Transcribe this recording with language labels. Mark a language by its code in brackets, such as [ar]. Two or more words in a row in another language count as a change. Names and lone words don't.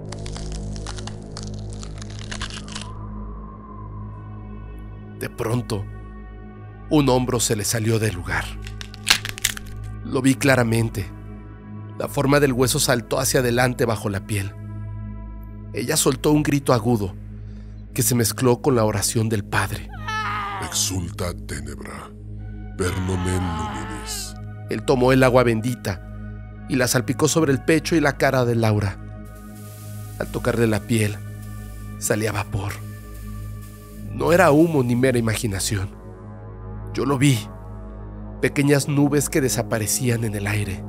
[es] De pronto, un hombro se le salió del lugar. Lo vi claramente. La forma del hueso saltó hacia adelante bajo la piel. Ella soltó un grito agudo que se mezcló con la oración del padre. [la] Exulta tenebra, per nomen luminis. [es] Él tomó el agua bendita y la salpicó sobre el pecho y la cara de Laura. Al tocarle la piel, salía vapor. No era humo ni mera imaginación. Yo lo vi. Pequeñas nubes que desaparecían en el aire.